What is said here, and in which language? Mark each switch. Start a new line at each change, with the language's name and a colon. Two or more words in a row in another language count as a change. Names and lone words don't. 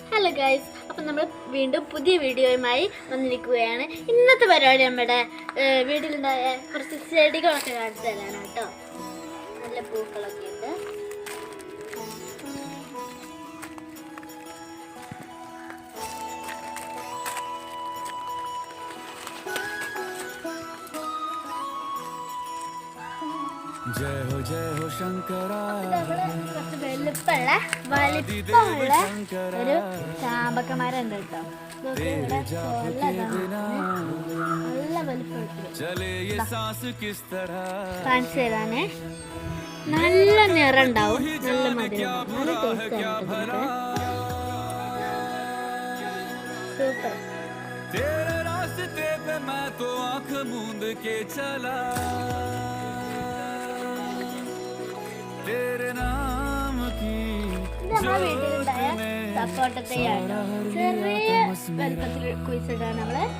Malayalam: ഗൈസ്, അപ്പം നമ്മൾ വീണ്ടും പുതിയ വീഡിയോയുമായി വന്നിരിക്കുകയാണ്. ഇന്നത്തെ പരിപാടി നമ്മുടെ വീട്ടിലുണ്ടായ കുറച്ച് ചെടികളൊക്കെ കാണിച്ചു തരാനാണ് കേട്ടോ. നല്ല പൂക്കളൊക്കെ ഉണ്ട്.
Hindi: जय हो शंकरा
Malayalam: വലിപ്പമുള്ള ഒരു ചാമ്പക്കമരം ഉണ്ട് കേട്ടോ. നല്ല കാണിച്ചു തരാനേ. നല്ല നിറം ഉണ്ടാവും, നല്ല മധുരം, നല്ല ടേസ്റ്റ് ആണ്. സൂപ്പർ.
Hindi: तेरे रास्ते पे मैं तो आंख मूंद के चला तेरे नाम की
Malayalam: വീട്ടിലുണ്ടായ സപ്പോട്ടത്തെയാണ്. ചെറിയ വലുപ്പത്തിൽ കുഴിച്ചിട്ടാണ് നമ്മള്